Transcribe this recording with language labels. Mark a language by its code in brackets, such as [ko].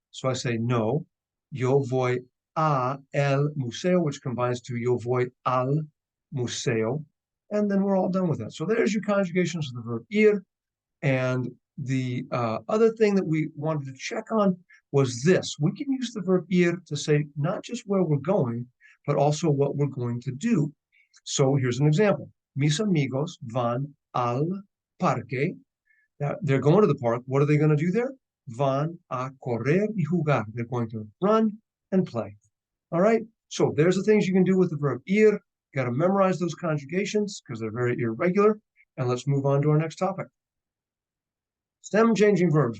[en] So I say, no, [es] yo voy a el museo, [en] which combines to [es] yo voy al museo, [en] and then we're all done with that. So there's your conjugations of the verb ir. And the other thing that we wanted to check on was this. We can use the verb ir to say not just where we're going, but also what we're going to do. So here's an example. [es] Mis amigos van al parque. [en] Now, they're going to the park. What are they going to do there? [es] Van a correr y jugar. [en] They're going to run and play. All right. So there's the things you can do with the verb ir. Got to memorize those conjugations because they're very irregular. And let's move on to our next topic. Stem changing verbs.